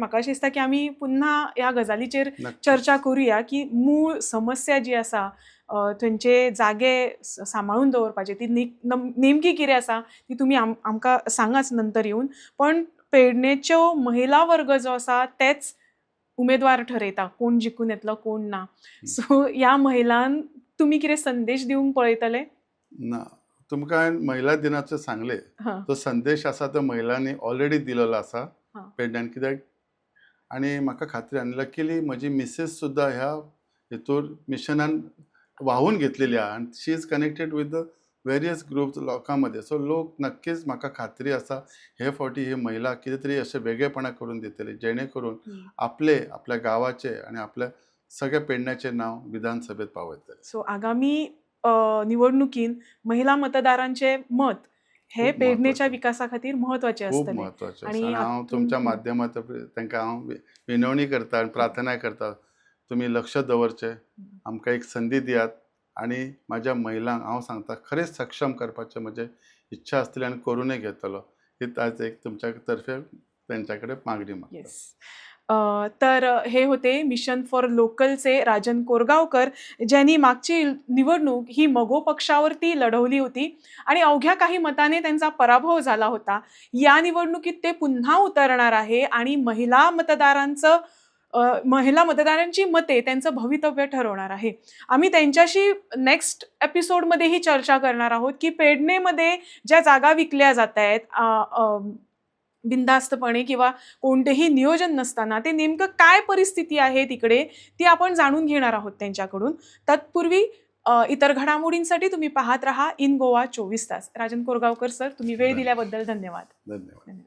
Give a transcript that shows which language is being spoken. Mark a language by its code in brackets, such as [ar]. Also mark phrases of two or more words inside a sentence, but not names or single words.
[kok] म्हाका अशें दिसता की आमी पुन्हा ह्या गजालीचेर चर्चा करूया की मूळ समस्या जी आसा थंयचे जागे सांबाळून दवरपाचे ती नेमकी कितें आसा ती तुमी आमकां सांगाच नंतर येवन पण पेडणेच्यो महिला वर्ग जो आसा तेच उमेदवार ठरयता कोण जिखून येतलो कोण ना सो ह्या महिलांक तुम्ही कितें संदेश दिवंक पळयतले ना तुमकां हांवें महिला दिनाचें सांगले तो संदेश आसा तो महिलांनी ऑलरेडी दिलेलो आसा पेडण्यान कित्याक आनी म्हाका खात्री आनी लकीली म्हजी मिसेस सुद्दां ह्या हितूर मिशनान वाहून घेतलेली आहा आनी [en] she is connected with the various groups [kok] लोकां मदें सो लोक नक्कीच म्हाका खात्री आसा हे फावटी ही महिला कितें तरी अशें वेगळेपणा करून दितली जेणे करून आपल्या गावाचे आनी आपल्या सगळ्या पेडण्याचें नांव विधानसभेत पावयतले सो आगामी निवडणुकीन महिला मतदारांचे मत हे पेडणेच्या विकासा खातीर महत्वाचे खूप असतले महत्वाचे आणि हांव तुमच्या माध्यमांतल्यान तांकां हांव विनवणी करता आनी प्रार्थना करता तुमी लक्ष दवरचें आमकां एक संदी दियात आनी म्हाज्या महिलांक हांव सांगता खरेंच सक्षम करपाचें म्हजें इच्छा आसतली आनी करूनय घेतलो ही आज एक तुमच्या तर्फे तेंच्या कडेन मागणी मागता [mr] तर हे होते मिशन फॉर लोकलचे राजन कोरगावकर ज्यांनी मागची निवडणूक ही मगो पक्षावरती लढवली होती आणि अवघ्या काही मताने त्यांचा पराभव झाला होता या निवडणुकीत ते पुन्हा उतरणार आहे आणि महिला मतदारांची मते त्यांचं भवितव्य ठरवणार आहे आम्ही त्यांच्याशी नेक्स्ट एपिसोडमध्येही चर्चा करणार आहोत की पेडणेमध्ये ज्या जागा विकल्या जात आहेत बिनधास्तपणे किंवा कोणतेही नियोजन नसताना ते नेमकं काय परिस्थिती आहे तिकडे ती आपण जाणून घेणार आहोत त्यांच्याकडून तत्पूर्वी इतर घडामोडींसाठी तुम्ही पाहत राहा इन गोवा 24 तास राजन कोरगावकर सर तुम्ही वेळ दिल्याबद्दल धन्यवाद